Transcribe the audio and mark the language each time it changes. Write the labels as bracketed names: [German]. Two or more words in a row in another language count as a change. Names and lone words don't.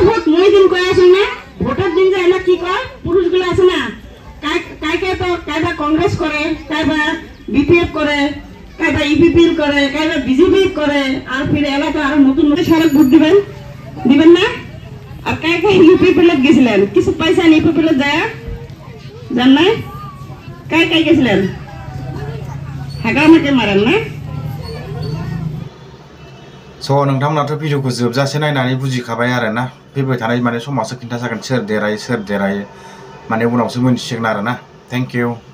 [Bangla] ভোট মই দিন কয়ে আসেন না ভোটের দিন যে এলা কি কয় পুরুষগুলো আছে না কাইবা কংগ্রেস করে কাইবা বিপিএফ করে কাইবা ইপিপিএল করে কাইবা বিজেপি করে আর ফিরে এলাকা আরো নতুন সড়ক ভোট দিবেন না আর কাই ইউপিপিএল গেছিলেন কিছু পাইছেন ইউপিপিএল যায় জান নাই কাই গেছিলেন [Bodo] हाग्रामाके मारन ना स' नोंथांमोनाथ' भिडिअखौ जोबजासे नायनानै बुजिखाबाय आरो ना फैबाय थानाय माने समावसो खिन्थाजागोन सोर देरायो माने उनावसो मोनथिसिगोन आरो ना [English] thank you